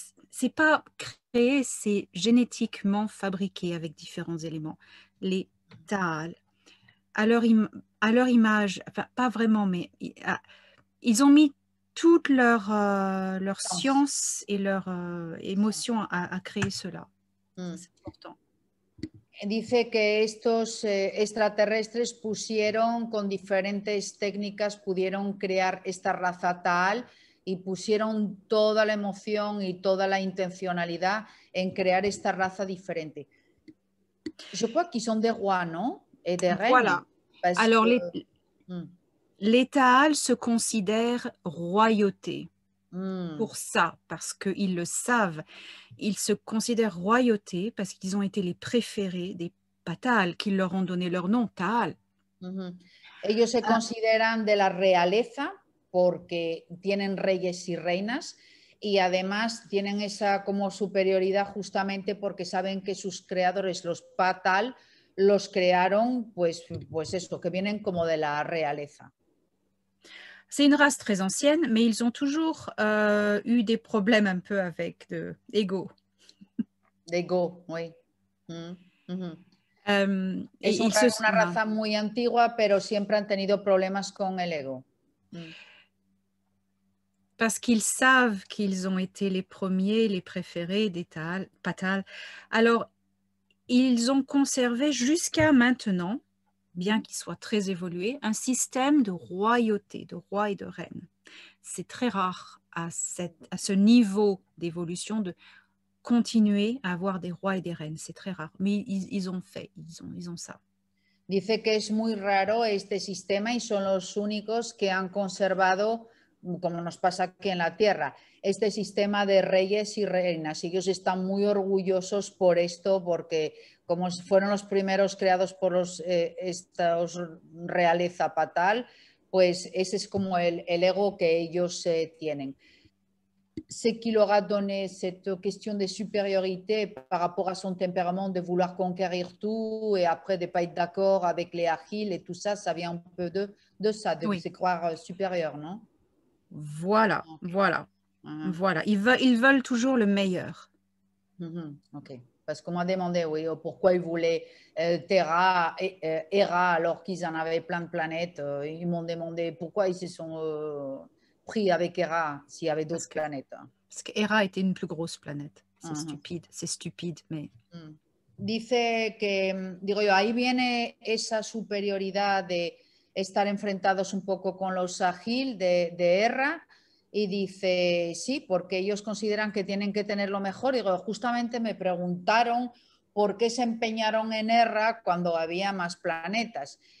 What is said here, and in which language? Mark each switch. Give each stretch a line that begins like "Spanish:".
French: C'est pas créé, c'est génétiquement fabriqué avec différents éléments. Les Taal, à leur image, enfin pas vraiment, mais ils ont mis toute leur science et leur émotion à créer cela. C'est important.
Spanish: Dice que estos extraterrestres pusieron con diferentes técnicas, pudieron crear esta raza Taal y pusieron toda la emoción y toda la intencionalidad en crear esta raza diferente.
French: Je crois qu'ils sont des rois, non? Et des reines. Voilà. Alors, les Taal se considèrent royauté. Pour ça, parce qu'ils le savent, ils se considèrent royauté parce qu'ils ont été les préférés des Patal, qui leur ont donné leur nom, Taal.
Spanish: Ellos se consideran de la realeza porque tienen reyes y reinas y además tienen esa como superioridad justamente porque saben que sus creadores, los Patal, los crearon pues esto, que vienen como de la realeza.
French: C'est une race très ancienne, mais ils ont toujours eu des problèmes un peu avec l'ego. D'ego, oui.
Spanish: Es una raza muy antigua, pero siempre han tenido problemas con el ego.
French: Parce qu'ils savent qu'ils ont été les premiers, les préférés des Patal. Alors, ils ont conservé jusqu'à maintenant, bien qu'il soit très évolué, un système de royauté, de rois et de reines. C'est très rare à ce niveau d'évolution de continuer à avoir des rois et des reines. C'est très rare, mais ils ont ça.
Spanish: Dice que es muy raro este sistema y son los únicos que han conservado, como nos pasa aquí en la Tierra, este sistema de reyes y reinas. Y ellos están muy orgullosos por esto, porque como fueron los primeros creados por estos realeza Patal, pues ese es como el ego que ellos tienen.
French: C'est qui leur a donné cette question de supériorité par rapport à son tempérament de vouloir conquérir tout et après de ne pas être d'accord avec les Achilles et tout ça, ça vient un peu de ça, de se croire supérieur, non? Voilà, voilà. Voilà. Ils veulent toujours le meilleur. Ok. Parce qu'on m'a demandé, oui, pourquoi ils voulaient Terra et Hera alors qu'ils en avaient plein de planètes. Ils m'ont demandé pourquoi ils se sont pris avec Hera s'il y avait d'autres planètes. Parce que Hera était une plus grosse planète. C'est stupide, mais...
Spanish: dice que, digo yo, ahí viene esa superioridad de estar enfrentados un poco con los Sahil de Erra, y dice, sí, porque ellos consideran que tienen que tener lo mejor. Y digo, justamente me preguntaron por qué se empeñaron en Erra cuando había más planetas.